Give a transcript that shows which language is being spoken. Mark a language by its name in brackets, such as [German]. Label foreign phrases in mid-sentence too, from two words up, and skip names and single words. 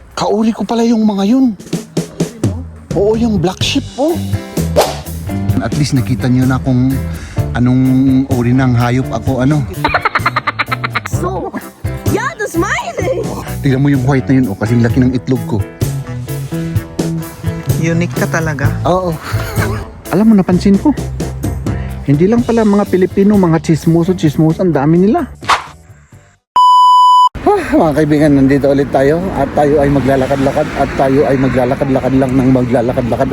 [Filipino] Kauri ko pala yung mga yun. Oo, yung black sheep po. At least nakita nyo na kung anong uri ng hayop ako, ano. [German] So, ja, das meine ich. [Filipino] Tignan mo yung white na yun, oh, kasing laki ng itlog ko. Unique ka talaga. Oo. Alam mo, napansin ko. Hindi lang pala mga Pilipino, mga chismoso, ang dami nila. Mga kaibigan, nandito ulit tayo at tayo ay maglalakad-lakad at tayo ay maglalakad-lakad lang ng maglalakad-lakad.